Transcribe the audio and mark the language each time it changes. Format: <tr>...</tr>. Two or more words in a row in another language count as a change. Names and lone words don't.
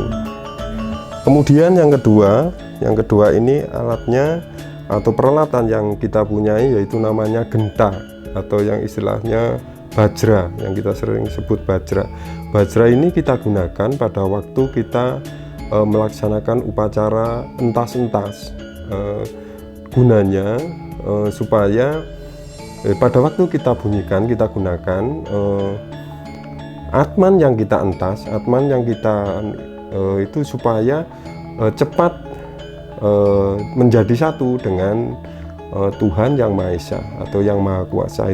<id>Kemudian yang kedua ini alatnya atau peralatan yang kita punyai, yaitu namanya genta atau yang istilahnya bajra, yang kita sering sebut bajra. Bajra ini kita gunakan pada waktu kita melaksanakan upacara entas-entas. Gunanya supaya pada waktu kita bunyikan, kita gunakan atman yang kita entas, atman yang kita itu supaya cepat menjadi satu dengan Tuhan yang Maha Esa atau yang Maha Kuasa.</id>